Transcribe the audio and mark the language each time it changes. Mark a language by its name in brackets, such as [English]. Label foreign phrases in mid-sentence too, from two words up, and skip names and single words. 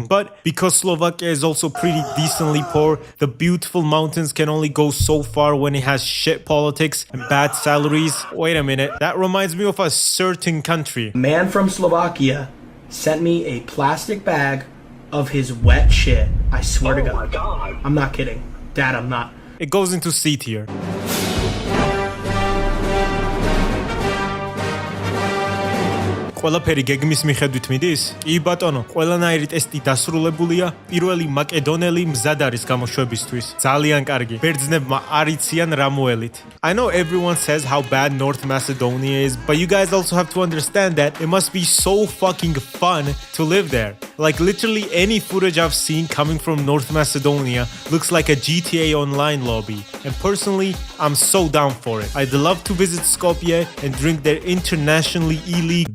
[English] But because Slovakia is also pretty decently poor, the beautiful mountains can only go so far when it has shit politics and bad salaries. Wait a minute. That reminds me of a certain country. A man from Slovakia sent me a plastic bag of his wet shit. I swear to God. Oh my God. I'm not kidding. Dad, I'm not. It goes into C tier. [Georgian] ყველაფერი გეგმის მიხედვით მიდის? კი ბატონო, ყველანაირი ტესტი დასრულებულია. პირველი მაკედონელი მზად არის გამოშვებისთვის. ძალიან კარგი. ბერძნებმა არ იციან რა მოელით. [English] I know everyone says how bad North Macedonia is, but you guys also have to understand that it must be so fucking fun to live there. Like literally any footage I've seen coming from North Macedonia looks like a GTA Online lobby. And personally, I'm so down for it. I'd love to visit Skopje and drink their internationally illegal.